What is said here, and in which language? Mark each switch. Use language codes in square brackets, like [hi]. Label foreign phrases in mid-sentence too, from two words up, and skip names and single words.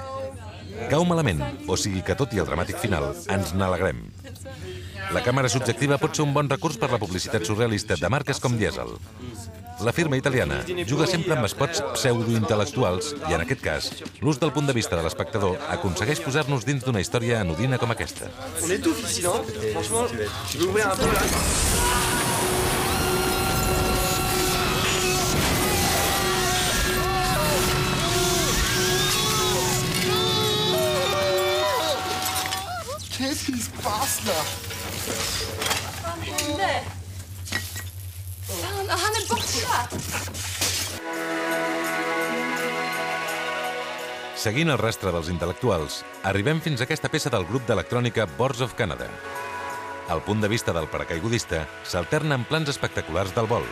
[ca] Cau malament, o sigui que tot i el dramàtic final, ens n'alegrem. La càmera subjectiva pot ser un bon recurs per la publicitat surrealista de marques com Diesel. La firma italiana juga sempre amb spots pseudointel·lectuals i, en aquest cas, l'ús del punt de vista de l'espectador aconsegueix posar-nos dins d'una història anodina com aquesta. [fr] On étouffe ici, non? Franchement, tu veux ouvrir un peu là? Qu'est-ce qui se passe là? [sv] Han är borta! [ca] Seguint el rastre dels intel·lectuals, arribem fins a aquesta peça del grup d'electrònica Boards of Canada. El punt de vista del paracaigudista s'alterna amb plans espectaculars del vol.